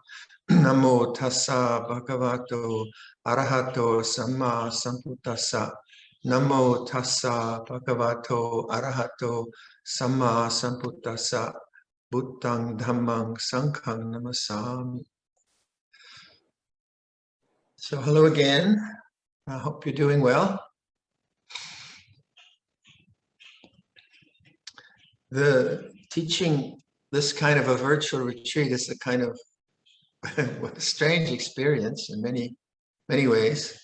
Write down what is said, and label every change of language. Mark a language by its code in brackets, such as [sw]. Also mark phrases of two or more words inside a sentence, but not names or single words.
[pi] Namo tassa bhagavato arahato samma sambuddhassa. Namo tassa bhagavato arahato samma sambuddhassa. Buddhang dhammang sanghang namasami. [en] So hello again. I hope you're doing well. The teaching this kind of a virtual retreat is a kind of what a strange experience in many ways.